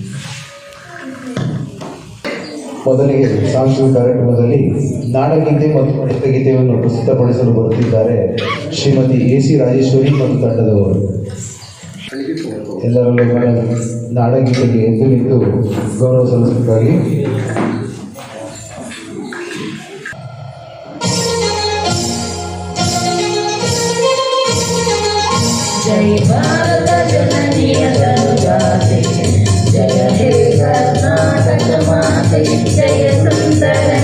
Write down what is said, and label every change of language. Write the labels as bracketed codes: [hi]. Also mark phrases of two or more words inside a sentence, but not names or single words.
[kn] ಮೊದಲಿಗೆ ಸಾಂಸ್ಕೃತಿಕ ಕಾರ್ಯಕ್ರಮದಲ್ಲಿ ನಾಡಗೀತೆ ಮತ್ತು ನೃತ್ಯಗೀತೆಯನ್ನು ಪ್ರಸ್ತುತಪಡಿಸಲು ಬರುತ್ತಿದ್ದಾರೆ ಶ್ರೀಮತಿ AC ರಾಜೇಶ್ವರಿ ಮತ್ತು ತಂಡದವರು. ಎಲ್ಲರಲ್ಲೂ ನಾಡಗೀತೆಗೆ ಎದ್ದು ನಿಂತು ಗೌರವ ಸಲ್ಲಿಸಬೇಕಾಗಿ. ಜಯ ಭಾರತ ಜನನೀಯ ಜಾತೆ, ಜಯ ಹೇ ಕರ್ನಾಟಕ ಮಾತೆ, ಜಯ ಸುಂದರ